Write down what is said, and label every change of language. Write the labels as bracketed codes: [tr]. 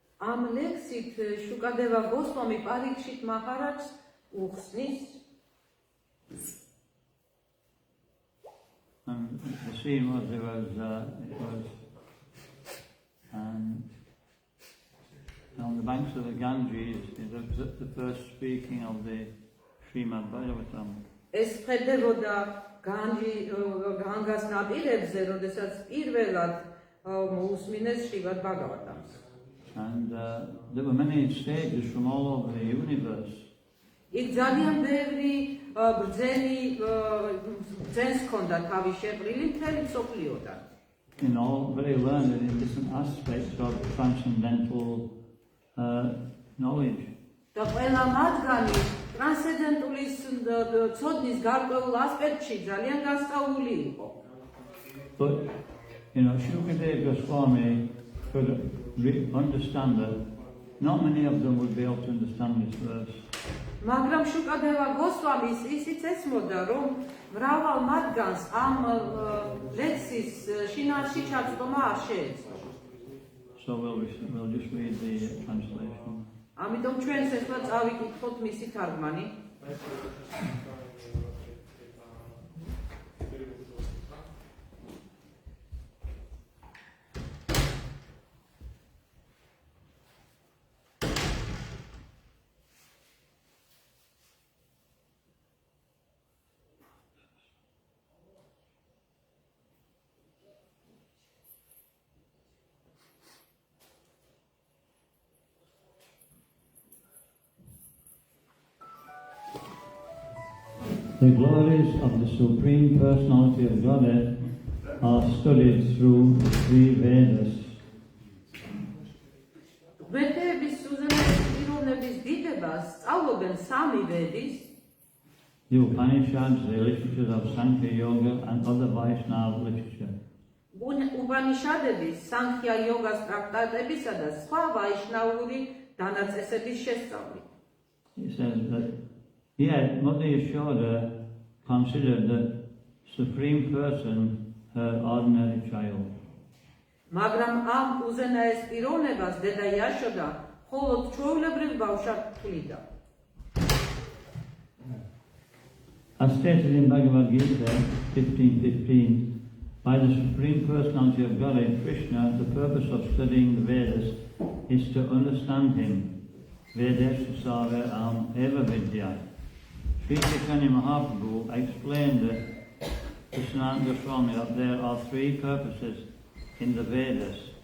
[ka] ამ ლექსით შუკადევა გოსვამი პარიქშით მაჰარაჯს უხსნის. [en] And the scene was it was on the banks of the Ganges, the first speaking of the Srimad Bhagavatam. [ka] ეს ხდებოდა განგას ნაპირებზე, როდესაც პირველად მოусმინეს შრივად ბაგავატამს. [en] And there were many sages from all over the universe. [ka] იქ ძალიან ბევრი ბრძენს ჰქონდა თავის შეყრილი მთელი მსოფლიოდან. [en] All very learned in different aspects of transcendental knowledge. [ka] და ყველა მათგანი ტრანსცენდენტული ცოდნის გარკვეულ ასპექტში ძალიან განსწავლული იყო. [en] But Shukadeva Goswami could understand that not many of them would be able to understand this verse. [ka] მაგრამ შუკადევა გოსვამის ისიც ესმოდა, რომ მრავალ მათგანს ამ ლექსის შინაარსში ჩაცდომა არ შეეძლო. [en] So we'll just read the translation. [ka] ამიტომ ჩვენს ახლა წავიკითხოთ მისი თარგმანი. [en] The glories of the Supreme Personality of Godhead are studied through the three Vedas. [ka] ვედების უზენაეს პიროვნების დიდებას სწავლობენ სამი ვედის, [en] The Upanishads, the literatures of Sankhya Yoga and other Vaishnava literature. [ka] უპანიშადების, სანქია იოგას ტრაქტატებისა და სხვა ვაიშნაური დანაწესების შესწავლით. [en] It says that, yet Mother Yashoda considered the Supreme Person her ordinary child. [ka] მაგრამ ამ უზენაეს პიროვნებას დედა იაშოდა მხოლოდ ჩვეულებრივ ბავშვად თვლიდა. [en] As stated in Bhagavad Gita 15:15, by the Supreme Personality of Godhead, Krishna, the purpose of studying the Vedas is to understand him. [sa] Vedeshu Save Am Eva Vidya. [en] Sri Chaitanya Mahaprabhu explained to Sanatana Goswami that there are three purposes in the Vedas.